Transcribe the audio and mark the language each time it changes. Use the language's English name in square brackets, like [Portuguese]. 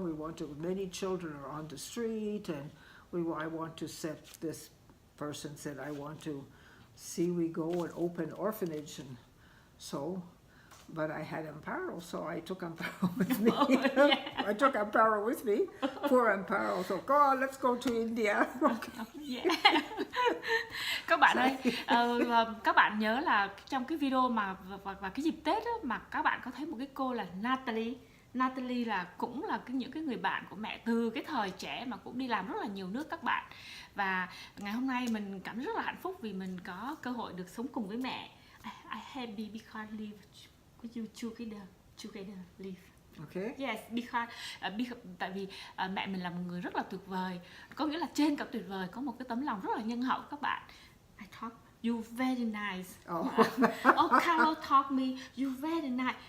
[English] We want to, many children are on the street, and I want to set, this person said, I want to we go and open orphanage, and so, but I had Amparo, so I took Amparo with me. I took Amparo with me, poor Amparo, so go on, let's go to India. Okay. [Vietnamese] Các bạn ơi, các bạn nhớ là trong cái video mà và cái dịp Tết á, mà các bạn có thấy một cái cô là Natalie là cũng là những cái người bạn của mẹ từ cái thời trẻ mà cũng đi làm rất là nhiều nước các bạn. Và ngày hôm nay mình cảm thấy rất là hạnh phúc vì mình có cơ hội được sống cùng với mẹ. [English] I happy because live with you together live. Okay. Yes, because [Vietnamese] tại vì mẹ mình là một người rất là tuyệt vời. Có nghĩa là trên cả tuyệt vời, có một cái tấm lòng rất là nhân hậu các bạn. [English] I thought you very nice. Carlo taught me you very nice.